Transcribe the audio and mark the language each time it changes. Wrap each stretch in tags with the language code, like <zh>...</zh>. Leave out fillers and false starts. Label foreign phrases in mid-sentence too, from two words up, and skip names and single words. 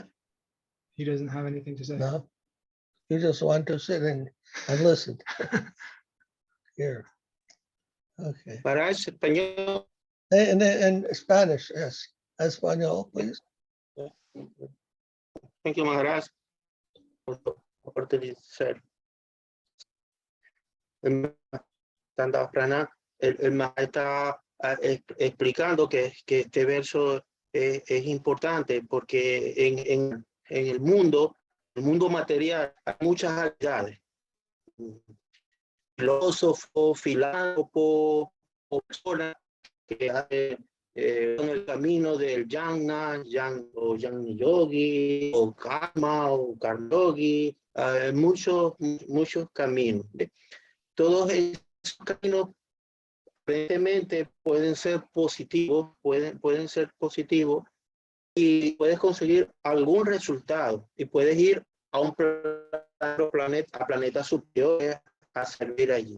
<en>He doesn't have anything to say. No? You just want to sit and listen. Here. Okay.</en> <es>Maharaj, español.</es> <en>And Spanish, yes. Español, please. Thank you, Maharaj,</en> <es>por utilizar. El Maharaj está explicando que este verso es importante porque en el mundo material hay muchas habilidades. Filósofo, filántropo, personas que hacen en el camino del jnana, o jnana yogi, o karma, o karma yogi, muchos caminos. Todos esos caminos aparentemente pueden ser positivos, pueden ser positivos y puedes conseguir algún resultado y puedes ir a un planeta, a planetas superiores a servir allí.</es>